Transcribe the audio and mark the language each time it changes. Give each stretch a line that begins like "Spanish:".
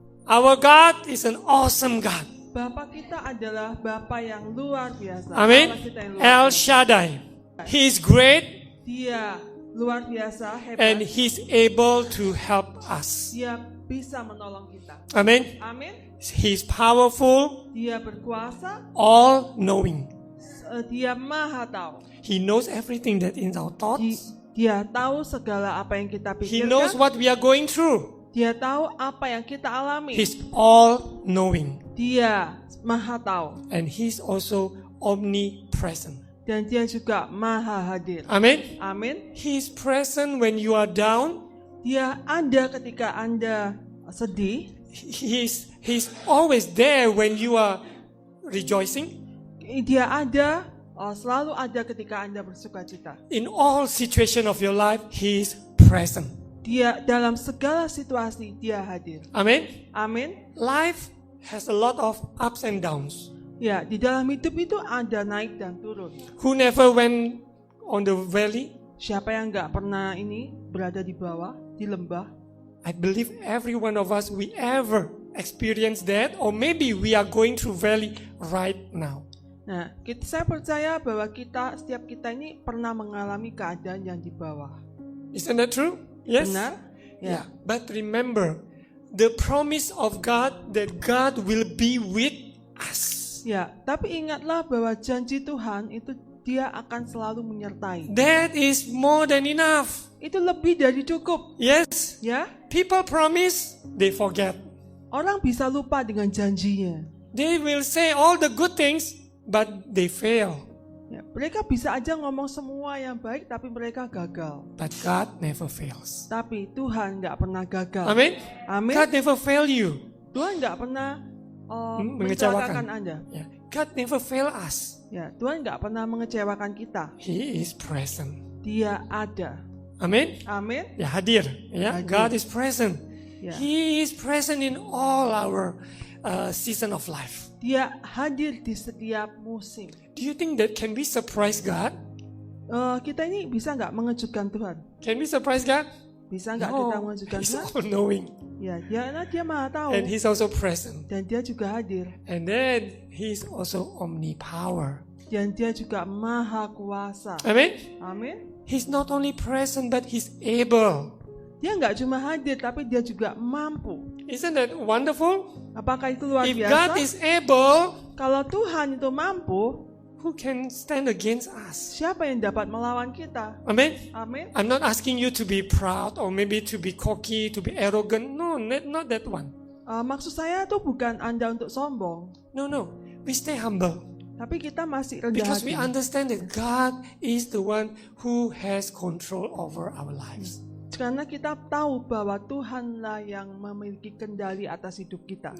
English: Our God is an awesome God.
Indonesian: Bapa kita adalah Bapa yang luar biasa.
English: Amen.
Indonesian: Allah kita yang luar El biasa.
English: Shaddai. He is great
Indonesian: Dia luar biasa, hebat.
English: and He's able to help us.
Indonesian: Dia bisa menolong kita.
English: Amen.
Indonesian: Amin.
English: He's powerful,
Indonesian: Dia berkuasa,
English: all-knowing.
Indonesian: dia maha tahu.
English: He knows everything that in our thoughts.
Indonesian: Dia tahu segala apa yang kita
English: He knows
Indonesian: pikirkan.
English: what we are going through.
Indonesian: Dia tahu apa yang kita alami.
English: He's all-knowing.
Indonesian: Dia maha tahu.
English: And He's also omnipresent.
Indonesian: Dan dia juga maha hadir.
English: Amen.
Indonesian: Amin.
English: He's present when you are down.
Indonesian: Dia ada ketika Anda sedih.
English: He's always there when you are rejoicing.
Indonesian: Dia ada, selalu ada ketika Anda bersuka cita.
English: In all situation of your life, He is present.
Indonesian: Dia dalam segala situasi dia hadir.
English: Amen.
Indonesian: Amin.
English: Life has a lot of ups and downs.
Indonesian: Ya, di dalam hidup itu ada naik dan turun.
English: Who never went on the valley?
Indonesian: Siapa yang nggak pernah ini berada di bawah, di lembah?
English: I believe every one of us, we ever experience that, or maybe we are going through valley right now.
Indonesian: Nah, saya percaya bahwa setiap kita ini pernah mengalami keadaan yang di bawah.
English: Isn't that true? Yes.
Indonesian: Benar?
English: Yeah. But remember, the promise of God that God will be with us.
Indonesian: Ya, tapi ingatlah bahwa janji Tuhan itu Dia akan selalu menyertai.
English: That is more than enough.
Indonesian: Itu lebih dari cukup.
English: Yes.
Indonesian: Ya,
English: People promise, they forget.
Indonesian: orang bisa lupa dengan janjinya.
English: They will say all the good things, but they fail.
Indonesian: Ya, mereka bisa aja ngomong semua yang baik, tapi mereka gagal.
English: But God never fails.
Indonesian: Tapi Tuhan nggak pernah gagal.
English: Amen.
Indonesian: Amin.
English: God never fail you.
Indonesian: Tuhan nggak pernah Mengecewakan. mencelakakan Anda.
English: Yeah. God never fail us.
Indonesian: Ya, Tuhan nggak pernah mengecewakan kita.
English: He is present.
Indonesian: Dia ada.
English: Amen.
Indonesian: Amin. Ya, hadir. Ya, Hadir.
English: God is present.
Indonesian: Ya.
English: He is present in all our season of life.
Indonesian: Dia hadir di setiap musim.
English: Do you think that can we surprise God?
Indonesian: kita ini bisa nggak mengejutkan Tuhan?
English: Can we surprise God?
Indonesian: Bisa nggak kita
English: No,
Indonesian: mengejutkan
English: He's
Indonesian: Tuhan?
English: all-knowing.
Indonesian: Ya, dia maha tahu
English: And He's also present.
Indonesian: dan dia juga hadir
English: And then He's also omnipower.
Indonesian: dan dia juga maha kuasa.
English: Amen?
Indonesian: Amin.
English: He's not only present, but He's able.
Indonesian: Dia nggak cuma hadir, tapi dia juga mampu.
English: Isn't that wonderful?
Indonesian: Apakah itu luar
English: If
Indonesian: biasa?
English: God is able,
Indonesian: Kalau Tuhan itu mampu,
English: who can stand against us?
Indonesian: siapa yang dapat melawan kita?
English: Amen?
Indonesian: Amin.
English: I'm not asking you to be proud or maybe to be cocky, to be arrogant. No, not that one.
Indonesian: Maksud saya itu bukan Anda untuk sombong,
English: No. We stay humble.
Indonesian: tapi kita masih rendah
English: Because we
Indonesian: hati.
English: understand that God is the one who has control over our lives.
Indonesian: Karena kita tahu bahwa Tuhanlah yang memiliki kendali atas hidup kita.